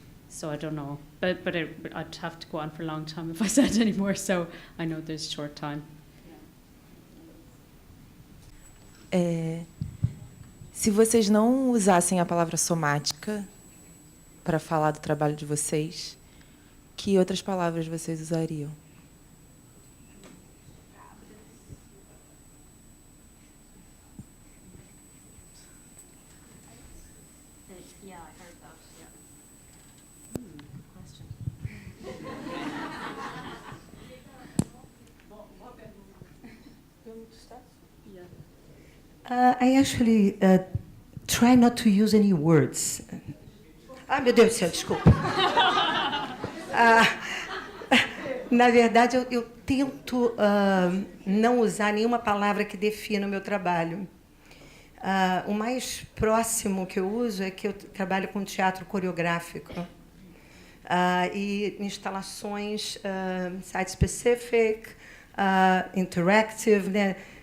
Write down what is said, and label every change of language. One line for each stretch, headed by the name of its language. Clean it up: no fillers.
English: So I don't know, but I'd have to go on for a long time if I said any more, so I know there's short time.
Portuguese: Se vocês não usassem a palavra somática para falar do trabalho de vocês, que outras palavras vocês usariam?
English: Yeah, I heard that. Yeah. Good question. I actually try not to use any words.
Portuguese: Ah, meu Deus do céu, desculpa. Na verdade, eu tento não usar nenhuma palavra que defina o meu trabalho. O mais próximo que eu uso é que eu trabalho com teatro coreográfico e instalações site-specific, interactive, né?